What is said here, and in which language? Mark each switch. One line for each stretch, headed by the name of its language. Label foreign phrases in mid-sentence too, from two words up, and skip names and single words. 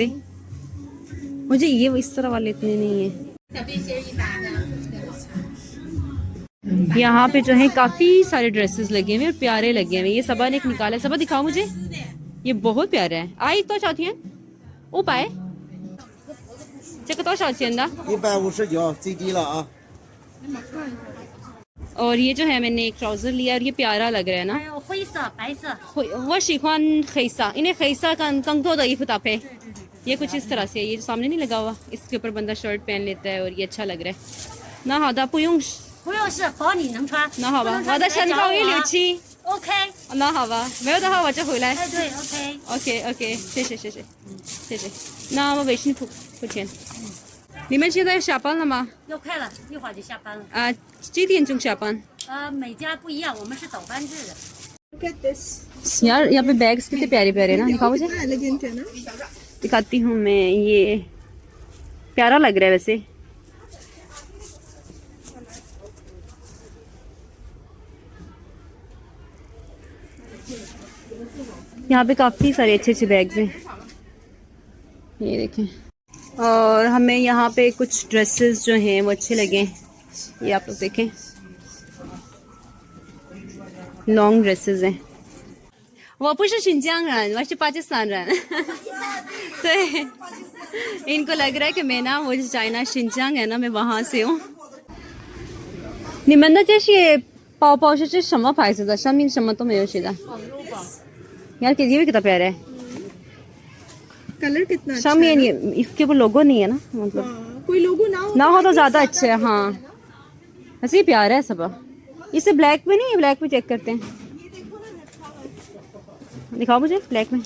Hindi: मुझे ये इस तरह वाले इतने नहीं है। यहाँ पे जो है काफी सारे ड्रेसेस लगे हुए और प्यारे लगे हुए। ये सबा ने एक निकाला है। सबा दिखाओ मुझे। ये बहुत प्यारा है। आई तो चाहती है ओ पाए।
Chinese: 这个多少钱的？ 159最低了啊！
Hindi: और ये जो है मैंने एक ट्राउजर लिया और ये प्यारा लग रहा है ना।
Chinese: 还有灰色、白色，我喜欢黑色，因为黑色更多的衣服搭配。
Hindi: ये कुछ इस तरह से है। ये जो सामने नहीं लगा हुआ, इसके ऊपर बंदा शर्ट पहन लेता है और ये अच्छा लग रहा है ना।
Chinese: हदा 不用不用是保你能穿。那好吧，不能穿我的身高167。 OK，那好吧，没有的话我就回来。哎对 OK，
English: OK OK，
Chinese: 谢谢谢谢谢谢。那我微信付钱。你们现在下班了吗？要快了，一会儿就下班了。啊，几点钟下班？每家不一样，我们是倒班制的。
English: Look at this.
Hindi: यार यहाँ पे बैग्स कितने प्यारे प्यारे ना, दिखाओ मुझे। कितना एलिगेंट है ना। दिखाती हूँ मैं। ये प्यारा लग रहा है वैसे। यहाँ पे काफी सारे अच्छे अच्छे बैग्स हैं, ये देखें। और हमें यहाँ पे कुछ ड्रेसेस जो हैं वो अच्छे लगे। ये आप लोग देखें,
English: long dresses
Hindi: हैं।
Chinese: 我不是新疆人，我是巴基斯坦人。
Hindi: 对，इनको लग रहा है कि मैं ना, वो चाइना शिनजांग है ना, मैं वहां से हूँ।
Chinese: 你们的这些包包是什么牌子的？上面什么都没有写的。
Hindi: यार ये भी कितना प्यारा है। कलर कितना अच्छा 上面 ये इसके ऊपर लोगो नहीं है ना, मतलब है। कोई लोगो ना हो तो ज्यादा अच्छा है। हाँ, वैसे ही प्यारा है सब। इसे ब्लैक में नहीं है, ब्लैक में चेक करते हैं। दिखाओ मुझे ब्लैक में।